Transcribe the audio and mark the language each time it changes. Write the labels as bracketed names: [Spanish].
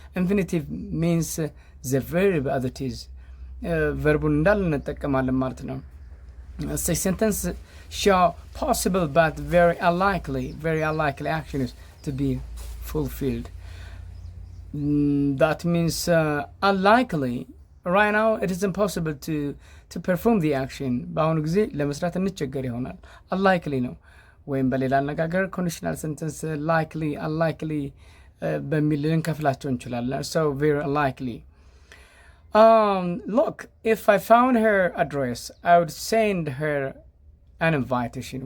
[English] Infinitive means the verb as it is. Verbun [Amharic] እንዳለ እንጠቀማለን ማለት ነው። [English] Such sentence show possible but very unlikely actions to be fulfilled. That means unlikely. Right now it is impossible to perform the action. [Amharic] በአሁኑ ጊዜ ለመስራት እንቸገር ይሆናል። Unlikely ነው። ወይም በሌላ አነጋገር conditional sentence likely, unlikely በሚል ልንከፍላቸው እንችላለን። [English] So very unlikely. Look, if I found her address, I would send her an invitation.